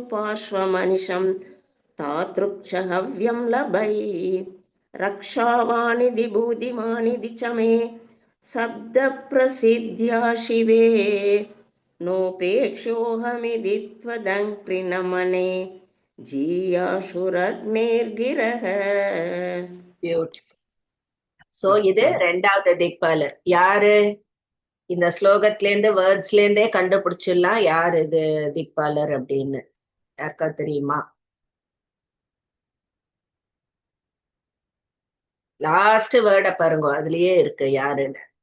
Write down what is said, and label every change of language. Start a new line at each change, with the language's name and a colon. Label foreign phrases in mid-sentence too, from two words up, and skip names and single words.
Sanskrit: पार्श्वमनिशं तादृक् च हव्यं लभै रक्षावानिति भूतिमानिति च मे शब्दप्रसिद्ध्या शिवे नोपेक्ष्योऽहमिति त्वदङ्घ्रिनमने जीयासुरग्निर्गिरः
English: beautiful so
Tamil: இது ரெண்டாவது திக்பாலர் யாரு இந்த ஸ்லோகத்துல இருந்து வேர்ட்ஸ்ல இருந்தே கண்டுபிடிச்சிடலாம் யார் இது திக்பாலர் அப்படின்னு யாருக்கா தெரியுமா
English: last word
Tamil: பாருங்க அதுலயே இருக்கு யாருன்னு